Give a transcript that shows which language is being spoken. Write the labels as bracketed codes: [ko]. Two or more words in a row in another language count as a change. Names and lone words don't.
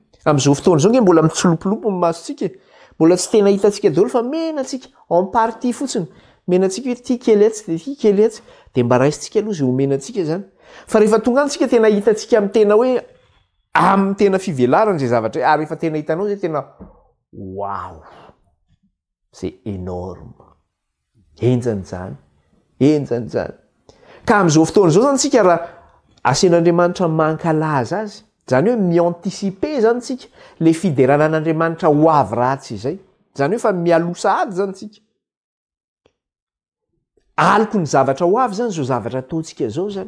[mg] Amin'izao fotoana izao nge mbola mitsolopolopo ny masontsika, mbola tsy tena hitantsika daholo fa menantsika [fr] en partie [mg] fotsiny, menantsika hoe tia keletsy dia tia keletsy, dia mba raisitsika aloha izay homenantsika zany. Fa rehefa tonga antsika tena hitantsika amin'ny tena hoe amin'ny tena fivelarana zay zavatra, ary rehefa tena hitanao zay tena wow, [fr] c'est énorme, [mg] enjany zany, enjany zany. Ka amin'izao fotoana izao zany tsika raha asian'Andriamanitra mankalaza azy, zany hoe miantisipe zany tsika le fideranan'Andriamanitra ho avy ratsy izay, zany hoe fa mialosa ady zany tsika. Aliko ny zavatra ho avy zany zao zavatra ataontsika zao zany.